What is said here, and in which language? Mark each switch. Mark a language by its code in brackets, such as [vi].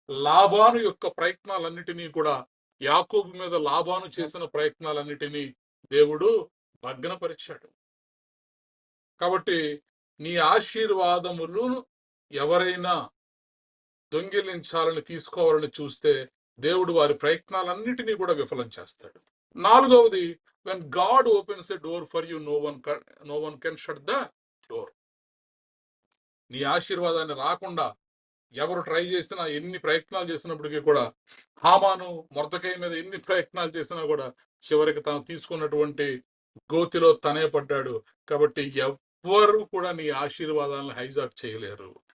[te] లాబాను యొక్క ప్రయత్నాలన్నిటినీ కూడా, యాకోబు మీద లాబాను చేసిన ప్రయత్నాలన్నిటినీ దేవుడు భగ్నపరిచాడు. కాబట్టి నీ ఆశీర్వాదములు ఎవరైనా దొంగిలించాలని, తీసుకోవాలని చూస్తే దేవుడు వారి ప్రయత్నాలన్నిటినీ కూడా విఫలం చేస్తాడు. నాలుగవది, [en] when God opens a door for you, no one can shut the door. [te] నీ ఆశీర్వాదాన్ని రాకుండా ఎవరు ట్రై చేసినా, ఎన్ని ప్రయత్నాలు చేసినప్పటికీ కూడా, హామాను మొర్దెకై మీద ఎన్ని ప్రయత్నాలు చేసినా కూడా చివరికి తను తీసుకున్నటువంటి గోతిలో తనే పడ్డాడు. కాబట్టి ఎవ్వరు కూడా నీ ఆశీర్వాదాలను హైజాక్ చేయలేరు.